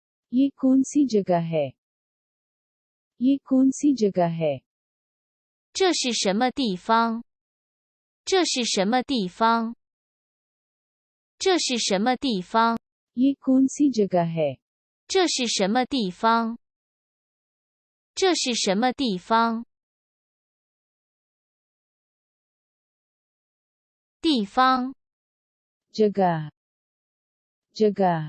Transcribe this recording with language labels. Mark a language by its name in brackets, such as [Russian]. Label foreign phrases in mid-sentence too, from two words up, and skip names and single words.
[Hindi] ये कौन सी जगह है? ये कौन सी जगह है? [Chinese] 这是什么地方？这是什么地方？这是什么地方？ [Hindi] ये कौन सी जगह है? [Chinese] 这是什么地方？这是什么地方？地方， [Hindi] जगह जगह